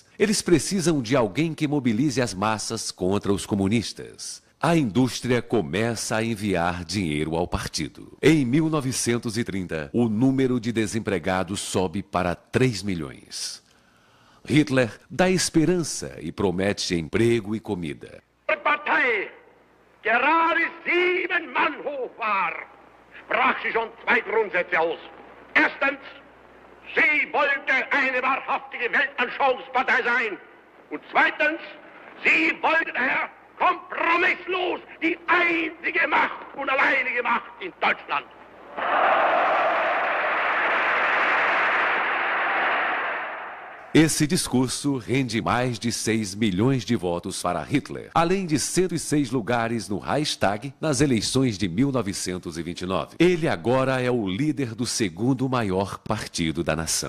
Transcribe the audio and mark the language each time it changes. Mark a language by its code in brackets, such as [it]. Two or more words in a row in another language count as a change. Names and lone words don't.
[pt] Eles precisam de alguém que mobilize as massas contra os comunistas. A indústria começa a enviar dinheiro ao partido. Em 1930, o número de desempregados sobe para 3 milhões. Hitler dá esperança e promete emprego e comida. [de] Gerade 7 Mann hoch war, sprach sie schon 2 Grundsätze aus. Erstens, sie wollte eine wahrhaftige Weltanschauungspartei sein. Und zweitens, sie wollte daher kompromisslos die einzige Macht und alleinige Macht in Deutschland. [pt] Esse discurso rende mais de 6 milhões de votos para Hitler, além de 106 lugares no Reichstag nas eleições de 1929. Ele agora é o líder do segundo maior partido da nação.